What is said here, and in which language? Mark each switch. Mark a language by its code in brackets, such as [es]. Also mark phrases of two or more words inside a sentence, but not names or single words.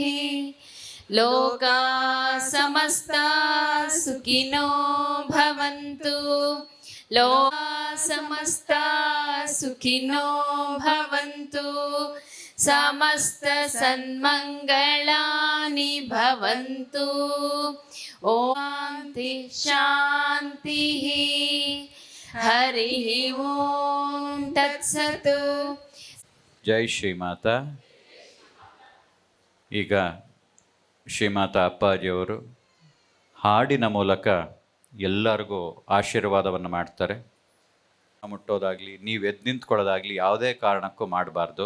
[sa] लोका समस्ता सुखिनो भवन्तु, लोका समस्ता सुखिनो भवन्तु, समस्त सन्मङ्गलानि भवन्तु. ॐ शान्ति शान्तिः. हरिः ॐ तत्सत्. [kn] ಜೈ ಶ್ರೀಮಾತಾ. ಈಗ ಶ್ರೀಮಾತಾ ಅಪ್ಪಾಜಿಯವರು ಹಾಡಿನ ಮೂಲಕ ಎಲ್ಲರಿಗೂ ಆಶೀರ್ವಾದವನ್ನು ಮಾಡ್ತಾರೆ. ಮುಟ್ಟೋದಾಗಲಿ, ನೀವು ಎದ್ದು ನಿಂತ್ಕೊಳ್ಳೋದಾಗಲಿ ಯಾವುದೇ ಕಾರಣಕ್ಕೂ ಮಾಡಬಾರ್ದು.